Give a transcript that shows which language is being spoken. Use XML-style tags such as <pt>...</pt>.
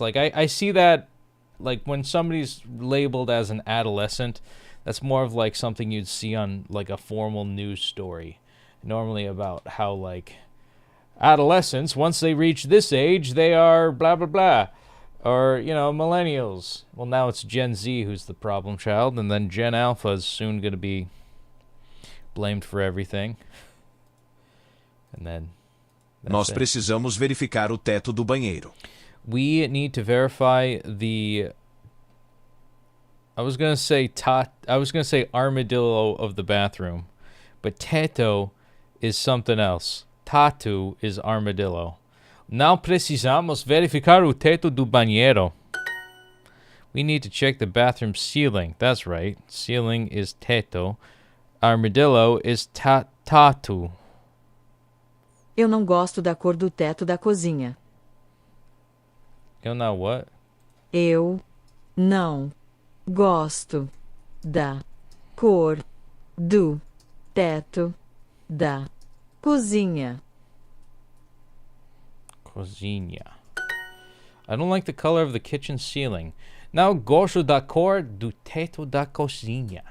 <en>Like I see that, like when somebody's labeled as an adolescent, that's more of like something you'd see on like a formal news story, normally about how like adolescents, once they reach this age, they are blah blah blah, or millennials. Well, now it's Gen Z who's the problem child, and then Gen Alpha is soon going to be blamed for everything. And then</en> <pt>nós precisamos verificar o teto do banheiro.</pt> <en>We need to verify the. I was gonna say armadillo of the bathroom, but teto is something else. Tatu is armadillo.</en> <pt>Não precisamos verificar o teto do banheiro.</pt> <en>We need to check the bathroom ceiling. That's right. Ceiling is teto. Armadillo is tatu.</en> <pt>Eu não gosto da cor do teto da cozinha.</pt> <en>You know what?</en> <pt>Eu não gosto da cor do teto da cozinha. Cozinha.</pt> <en>I don't like the color of the kitchen ceiling.</en> <pt>Não gosto da cor do teto da cozinha.</pt>